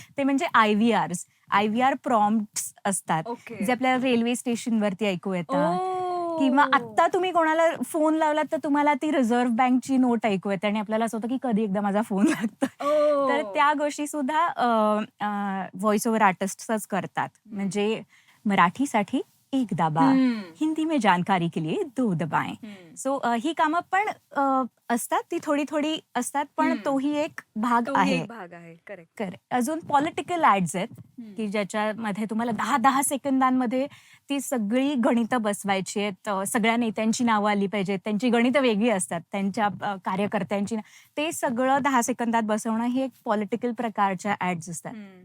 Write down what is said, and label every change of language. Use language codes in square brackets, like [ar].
[mr] ते म्हणजे IVR prompts असतात, [en] Okay. [mr] जे आपल्याला रेल्वे स्टेशनवरती ऐकू येतात. किंवा आत्ता तुम्ही कोणाला फोन लावलात तर तुम्हाला ती रिझर्व्ह बँकची नोट ऐकू येते आणि आपल्याला असं होतं की कधी एकदा माझा फोन लागतो. तर त्या गोष्टी सुद्धा व्हॉइस ओव्हर आर्टिस्टच करतात. म्हणजे मराठीसाठी 1 दाबा, [hi] हिंदी में जानकारी के लिए 2 दबाएं. [mr] सो ही कामं पण असतात, ती थोडी थोडी असतात, पण तोही एक भाग आहे. करेक्ट. अजून पॉलिटिकल ऍड्स आहेत की ज्याच्यामध्ये तुम्हाला 10 सेकंदांमध्ये ती सगळी गणितं बसवायची आहेत. सगळ्या नेत्यांची नावं आली पाहिजेत, त्यांची गणितं वेगळी असतात, त्यांच्या कार्यकर्त्यांची. ते सगळं 10 सेकंदात बसवणं हे एक पॉलिटिकल प्रकारच्या ऍड्स असतात.